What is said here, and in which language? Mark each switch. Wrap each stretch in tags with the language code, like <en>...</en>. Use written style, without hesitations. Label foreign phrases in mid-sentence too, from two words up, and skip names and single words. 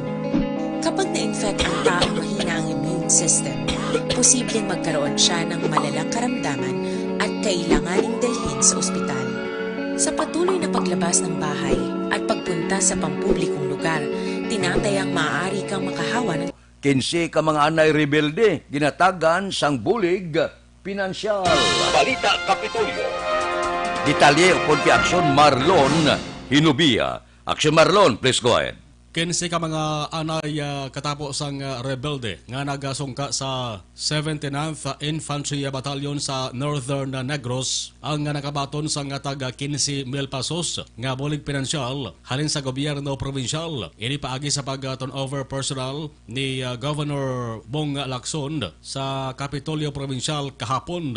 <tl>Kapag na-infect ang taong mahina ang immune system, posibleng magkaroon siya ng malalang karamdaman at kailanganing dalhin sa ospital. Sa patuloy na paglabas ng bahay at pagpunta sa pampublikong lugar, tinatayang maaari kang makahawa ng</tl> <hil>15 ka mga anay rebelde, ginatagan sang bulig pinansyal. Balita Kapitolyo. Detalye upod kay Aksyon Marlon Hinubia. Aksyon Marlon,</hil> <en>please go ahead.</en> <hil>15 ka mga anay katapos ang rebelde nga nagasungka sa 79th Infantry Battalion sa Northern Negros ang nakabaton sa taga 15 mil pesos nga bulig pinansyal halin sa gobyerno provinsyal. Ini paagi sa pag-turnover personnel ni Governor Bong Lacson sa Kapitolyo Provincial kahapon.</hil>